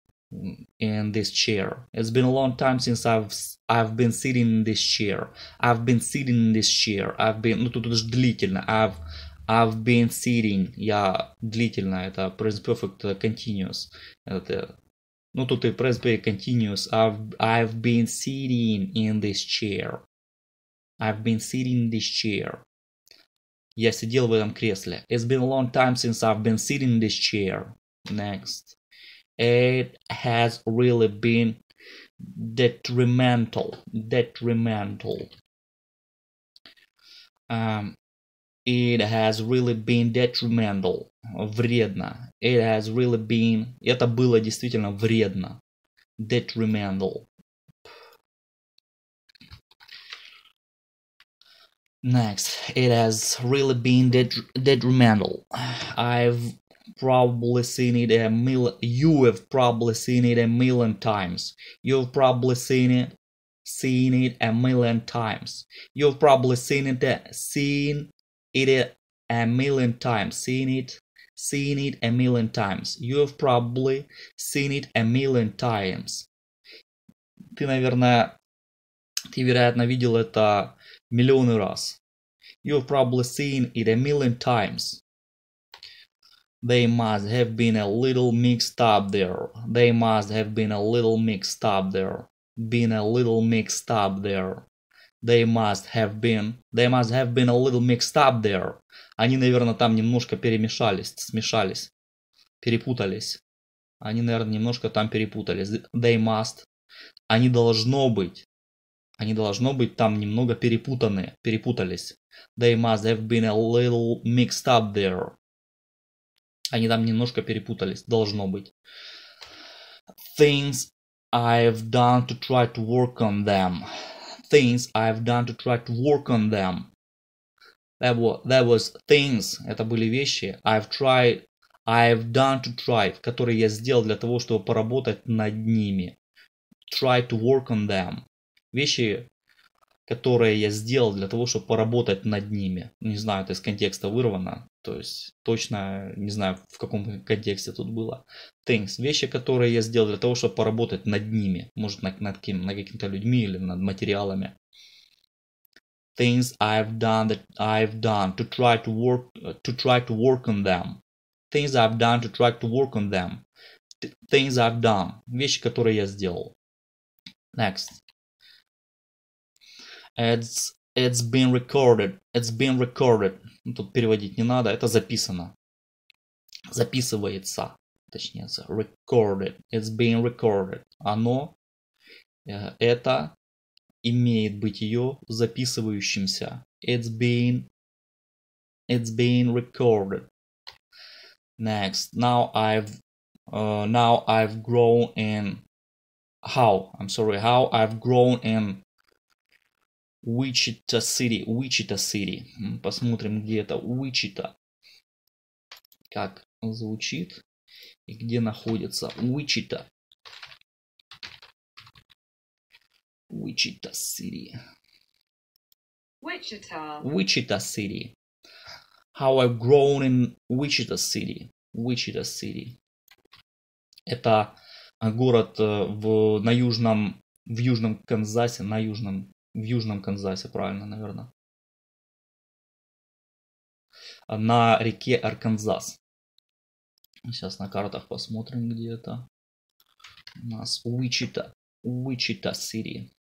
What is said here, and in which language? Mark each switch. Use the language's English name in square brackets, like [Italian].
[English] In this chair. It's been a long time since I've been sitting in this chair. I've been sitting in this chair. [Russian] Ну тут уже длительно. [English] I've been sitting. [Russian] Я длительно. Это present perfect continuous. Это ну тут и present perfect continuous. [English] I've been sitting in this chair. I've been sitting in this chair. [Russian] Я сидел в этом кресле. [English] It's been a long time since I've been sitting in this chair. Next. It has really been detrimental. Detrimental. It has really been detrimental. [Russian] Вредно. [English] It has really been. [Russian] Это было действительно вредно. [English] Detrimental. Next. It has really been detrimental. I've probably seen it you have probably seen it a million times. You've probably seen it a million times. You've probably seen it a million times. Seen it a million times. You've probably seen it a million times. [Russian] Ты, вероятно, видел это миллионы раз. [English] You've probably seen it a million times. They must have been a little mixed up there. They must have been a little mixed up there. Been a little mixed up there. They must have been a little mixed up there. [Russian] Они, наверное, там немножко смешались, перепутались. Они, наверное, немножко там перепутались. [English] They must. [Russian] Они должно быть там немного перепутались. [English] They must have been a little mixed up there. [Russian] Они там немножко перепутались, должно быть. [English] Things I've done to try to work on them. Things I've done to try to work on them. That was things, [Russian] это были вещи. [English] I've done to try, [Russian] которые я сделал для того, чтобы поработать над ними. [English] Try to work on them. [Russian] Вещи, которые я сделал для того, чтобы поработать над ними. Не знаю, это из контекста вырвано. То есть точно не знаю, в каком контексте тут было. [English] Things. [Russian] Вещи, которые я сделал для того, чтобы поработать над ними. Может, над какими-то людьми или над материалами. [English] Things I've done to try to work on them. Things I've done to try to work on them. Things I've done. [Russian] Вещи, которые я сделал. [English] Next. It's been recorded. It's been recorded. [Russian] Тут переводить не надо. Это записано. Записывается. Точнее, [English] recorded. It's been recorded. Оно [Russian] Это имеет бытие записывающимся. [English] It's being recorded. Next. Now I've grown in how I've grown in Wichita City. [Russian] Посмотрим, где это Wichita. Как звучит и где находится Wichita. [English] Wichita City. Wichita City. How I've grown in Wichita City. Wichita City. [Russian] Это город в южном Канзасе, в южном Канзасе, правильно, наверное. На реке Арканзас. Сейчас на картах посмотрим, где это. У нас Wichita City.